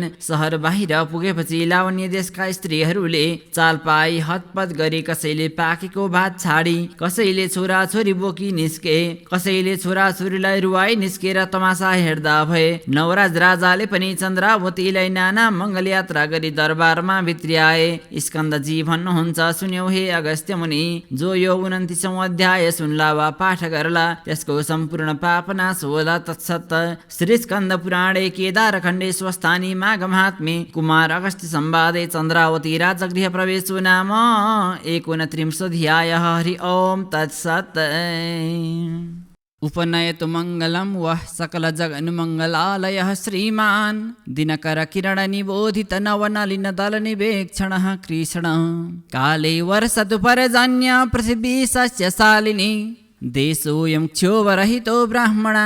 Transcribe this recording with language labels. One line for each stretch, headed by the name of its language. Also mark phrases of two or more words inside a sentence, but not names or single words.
Nepali: सहर बाहिर पुगेपछि लावण्य देशका स्त्रीहरूले चाल पाई हतपत गरी कसैले पाकेको भात छाडी, कसैले छोरा छोरी बोकी निस्के, कसैले छोरा छोरीलाई रुवाई निस्केर तमासा हेर्दा भए। नवराज राजाले पनि चन्द्रावतीलाई नाना मङ्गल यात्रा गरी दरबारमा भित्र्याए। स्कन्दजी भन्नुहुन्छ, सुन्यौ हे अगस्त्य मुनि, जो यो 29औं अध्याय सुन्ला वा पाठ गर्ला त्यसको सम्पूर्ण पाप नाश होला।
Sanskrit: तत्सत। श्री स्कन्द पुराणे केदारखण्डे स्वस्थानी माघ महात्म्ये कुमार अगस्त्य संवादे चन्द्रावती राजगृह प्रवेशो नाम 29 अध्यायः। हरि ओम तत्सत्। उपनयतु मङ्गलं वः सकल जगन्मङ्गलालयः श्रीमान् दिनकर किरण निबोधित नवनलिन दल निवेक्षणः कृष्ण काले वर्षतु पर्जन्य पृथिवी सस्यशालिनी देशोऽयं क्षोभरहितो ब्राह्मणाः